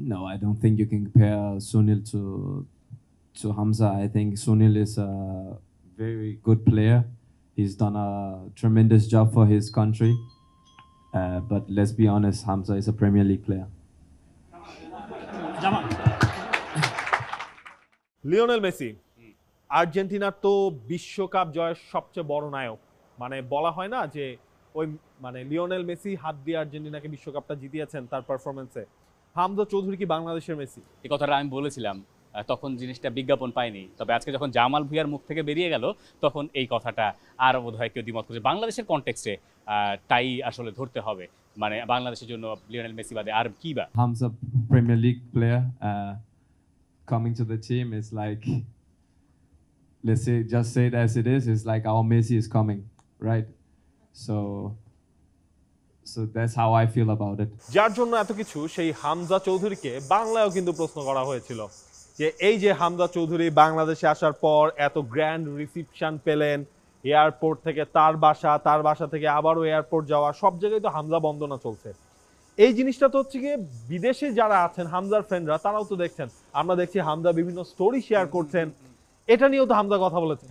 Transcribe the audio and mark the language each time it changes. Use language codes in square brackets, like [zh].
[en] No, I don't think you can compare Sunil to Hamza. I think Sunil is a very good player. He's done a tremendous job for his country. But let's be honest, Hamza is a Premier League player. [bn] Lionel Messi আর্জেন্টিনার তো বিশ্বকাপ জয়ের সবচেয়ে বড় নায়ক। মানে বলা হয় না যে ওই মানে লিওনেল মেসি হাত দিয়ে আর্জেন্টিনাকে বিশ্বকাপটা জিতিয়েছেন তার পারফরমেন্সে। হামজা চৌধুরী কি বাংলাদেশের মেসি? এই কথাটা আমি বলেছিলাম, তখন জিনিসটা বিজ্ঞাপন পায়নি, তবে আজকে যখন জামাল ভুঁইয়ার মুখ থেকে বেরিয়ে গেল তখন এই কথাটা আর বোধহয় কেউ দ্বিমত করছে। বাংলাদেশের কনটেক্সটে তাই আসলে ধরতে হবে, মানে বাংলাদেশের জন্য লিওনেল মেসি বাদে আর কি বা। [en] Hamza, Premier League player, coming to the team is like, let's say, just say it as it is. It's like our Messi is coming, right? So that's how I feel about it. [bn] যার জন্য এত কিছু, সেই হামজা চৌধুরীকে বাংলায়ও কিন্তু প্রশ্ন করা হয়েছিল যে এই যে হামজা চৌধুরী বাংলাদেশে আসার পর এত গ্র্যান্ড রিসিপশন পেলেন, এয়ারপোর্ট থেকে তার বাসা থেকে আবারও এয়ারপোর্ট যাওয়া, সব জায়গায় তো হামজা বন্দনা চলছে। এই জিনিসটা তো হচ্ছে গিয়ে বিদেশে যারা আছেন হামজার ফ্রেন্ডরা তারাও তো দেখছেন, আমরা দেখছি হামজা বিভিন্ন স্টোরি শেয়ার করছেন, এটা নিয়েও তো হামজা কথা বলেছেন।